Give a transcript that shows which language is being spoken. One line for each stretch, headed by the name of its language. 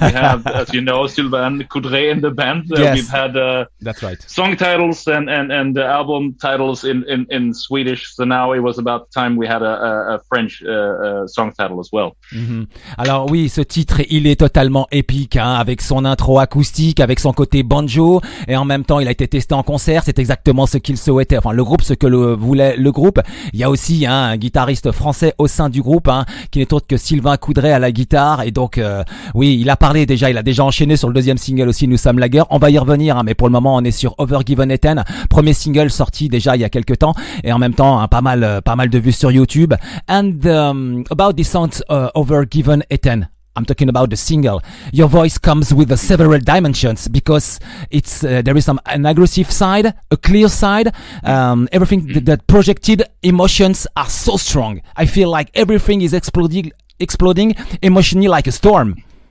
English: We have, as you know, Sylvain Coudret in the band. Yes. We've had That's right. Song titles and album titles in Swedish. So now it was about time we had a French song title as well. Mm-hmm.
French: Alors oui, ce titre, il est totalement épique, hein, avec son intro acoustique, avec son côté banjo, et en même temps, il a été testé en concert. C'est exactement ce qu'il souhaitait. Enfin, le groupe, ce que voulait le groupe. Il y a aussi un guitariste français au sein du groupe, hein, qui n'est autre que Sylvain Coudret à la guitare, et donc oui, il a déjà enchaîné sur le deuxième single aussi, Nous sommes la guerre. On va y revenir, hein, mais pour le moment on est sur Övergivenheten, premier single sorti déjà il y a quelques temps, et en même temps, hein, pas mal de vues sur YouTube.
English: And about the sound Övergivenheten, I'm talking about the single. Your voice comes with several dimensions, because it's there is an aggressive side, a clear side. Everything that projected emotions are so strong. I feel like everything is exploding emotionally like a storm.